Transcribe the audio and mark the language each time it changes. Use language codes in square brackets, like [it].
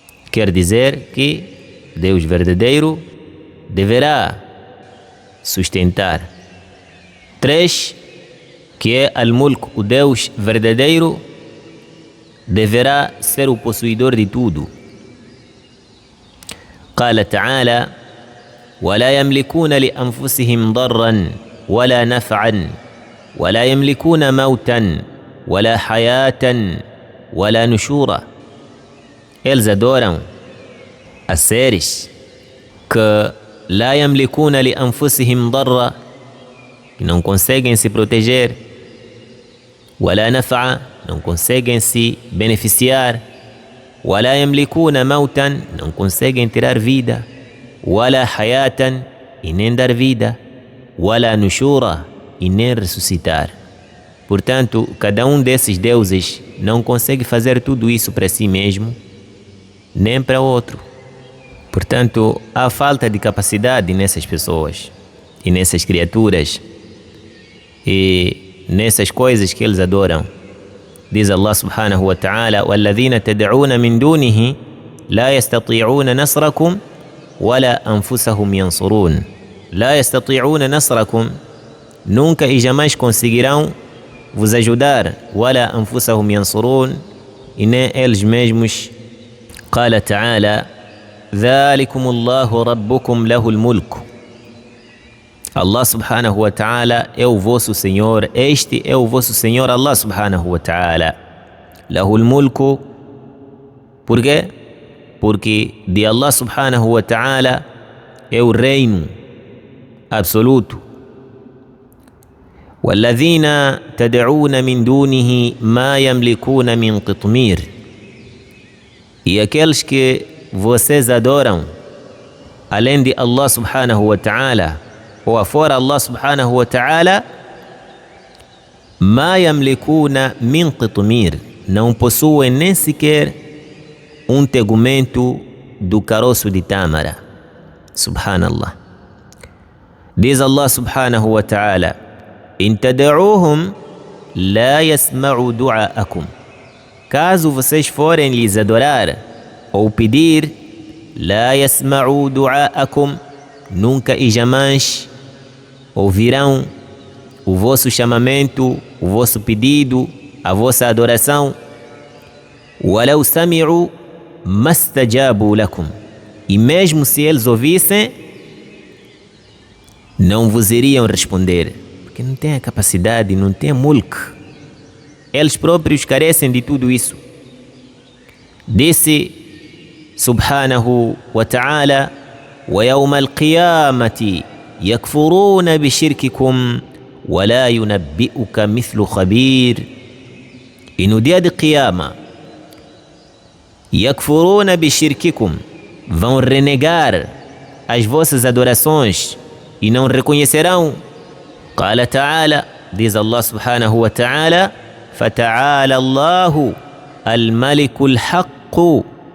[pt] Quer dizer que Deus verdadeiro deverá sustentar. 3, que é Al-Mulk, o Deus verdadeiro deverá ser o possuidor de tudo. [ar] قال تعالى: ولا يملكون لأنفسهم ضرا ولا نفعا ولا يملكون موتا ولا حياة ولا نشورا. [pt] Eles adoram a seres que [ar] لا يملكون لأنفسهم ضرا, [pt] que não conseguem se proteger, [ar] ولا نفعا, [pt] não conseguem se beneficiar, [ar] ولا يملكون موتا, [pt] não conseguem tirar vida, [ar] ولا حياة, [pt] e nem dar vida, [ar] ولا نشورا, [pt] e nem ressuscitar. Portanto, cada um desses deuses não consegue fazer tudo isso para si mesmo, nem para outro. Portanto, há falta de capacidade nessas pessoas e nessas criaturas e nessas coisas que eles adoram. Diz [ar] Allah subhanahu wa ta'ala: وَالَّذِينَ تَدْعُونَ مِن دُونِهِ لَا يَسْتَطِيعُونَ نَصْرَكُمْ وَلَا أَنفُسَهُمْ يَنصُرُونَ. لَا يَسْتَطِيعُونَ نَصْرَكُمْ, [pt] nunca e jamais conseguirão vos ajudar, [ar] وَلَا أَنفُسَهُمْ يَنصُرُونَ, [pt] e nem eles mesmos. [ar] قال تعالى: ذَلِكُمُ اللَّهُ رَبُّكُمْ لَهُ الْمُلْكُ. [pt] Allah subhanahu wa ta'ala é o vosso Senhor, este é o vosso Senhor Allah subhanahu wa ta'ala. [ar] له الملك, [pt] por quê? Porque de Allah subhanahu wa ta'ala é o reino absoluto. [ar] والذين تدعون من دونه ما يملكون من قطمير. [pt] E aqueles que vocês adoram além de Allah subhanahu wa ta'ala ou afora Allah subhanahu wa ta'ala, [ar] ما يملكون من قطمير, [pt] não possuem nem sequer um tegumento do caroço de tâmara. Subhanallah. Diz [ar] Allah subhanahu wa ta'ala: إن تدعوهم لا يسمعوا دعاءكم. [pt] Caso vocês forem lhes adorar ou pedir, [ar] لا يسمعوا دعاءكم, [pt] nunca e jamais ouvirão o vosso chamamento, o vosso pedido, a vossa adoração. [ar] ولو سمعوا ما استجابوا لكم, [pt] e mesmo se eles ouvissem, não vos iriam responder, porque não têm a capacidade, não têm mulk. Eles próprios carecem de tudo isso. [ar] Disse subhanahu wa ta'ala: وَيَوْمَ الْقِيَامَةِ يَكْفُرُونَ بِشِرْكِكُمْ وَلَا يُنَبِّئُكَ مِثْلُ خَبِيرٍ. [pt] E no dia de Qiyama, [ar] يَكْفُرُونَ بِشِرْكِكُمْ, [pt] vão renegar as vossas adorações e não reconhecerão. [ar] قال تعالى, [pt] diz [ar] Allah subhanahu wa ta'ala: فَتَعَالَى اللَّهُ الْمَلِكُ الْحَقُّ